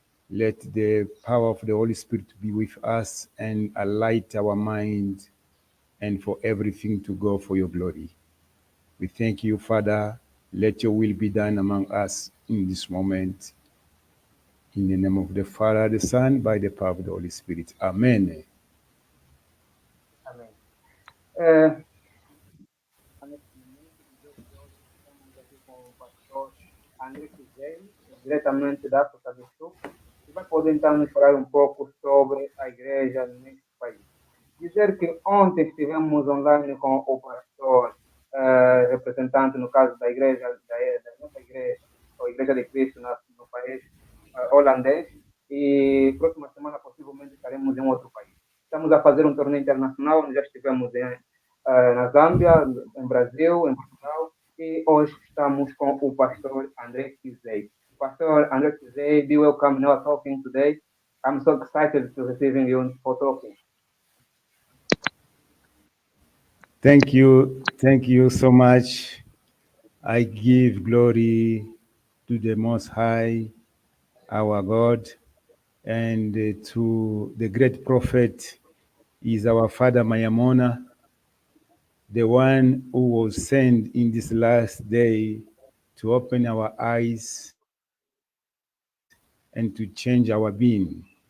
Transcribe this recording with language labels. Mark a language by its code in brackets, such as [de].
[en] Let the power of the Holy Spirit be with us and alight our mind and for everything to go for your glory. We thank you, Father. Let your will be done among us in this moment. In the name of the Father, the Son, by the power of the Holy Spirit. Amen. [pt] Amém. Nesse momento, no dia de hoje, estamos aqui com o pastor André Kizeli, diretamente da África do Sul, que vai poder então nos falar um pouco sobre a igreja neste país. Dizer que ontem estivemos online com o pastor, representante, no caso da igreja, da nossa igreja, ou Igreja de Cristo no país holandês, e próxima semana possivelmente estaremos em outro país. Estamos a fazer um torneio internacional, onde já estivemos na Zâmbia, em Brasil, em Portugal, e hoje estamos com o pastor André Kizei. [en] Pastor André Kizei, be welcome now talking today. I'm so excited to receiving you for talking. Thank you so much. I give glory to the Most High, our God, and to the great prophet is our Father Mayamona, the one who was sent in this last day to open our eyes and to change our being.